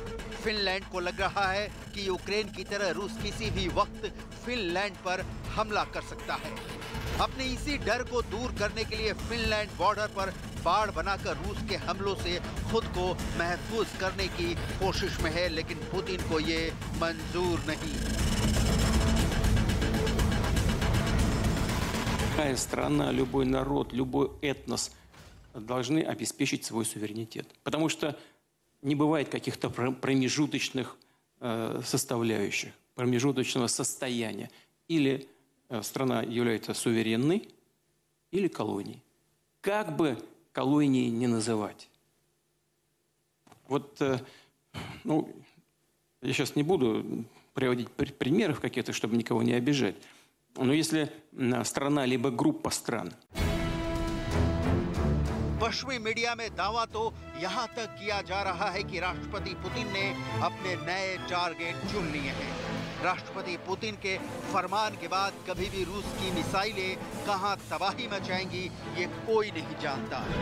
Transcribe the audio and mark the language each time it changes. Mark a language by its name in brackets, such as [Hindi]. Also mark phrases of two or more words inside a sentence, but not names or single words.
[Hindi] फिनलैंड को लग रहा है कि यूक्रेन की तरह रूस किसी भी वक्त फिनलैंड पर हमला कर सकता है. अपने इसी डर को दूर करने के लिए फिनलैंड बॉर्डर पर बाड़ बनाकर रूस के हमलों से खुद को महफूज करने की कोशिश में है, लेकिन पुतिन को ये मंजूर नहीं. [Russian] Любая страна, любой народ, любой этнос должны обеспечить свой суверенитет. Потому что не бывает каких-то промежуточных составляющих, промежуточного состояния. Или страна является суверенной, или колонией. Как бы колонией не называть. Вот, ну, я сейчас не буду приводить примеров каких-то, чтобы никого не обижать. Но если страна либо группа стран. [Hindi] पश्चिमी मीडिया में दावा तो यहाँ तक किया जा रहा है कि राष्ट्रपति पुतिन ने अपने नए टारगेट चुन लिए हैं. राष्ट्रपति पुतिन के फरमान के बाद कभी भी रूस की मिसाइलें कहां तबाही मचाएंगी ये कोई नहीं जानता।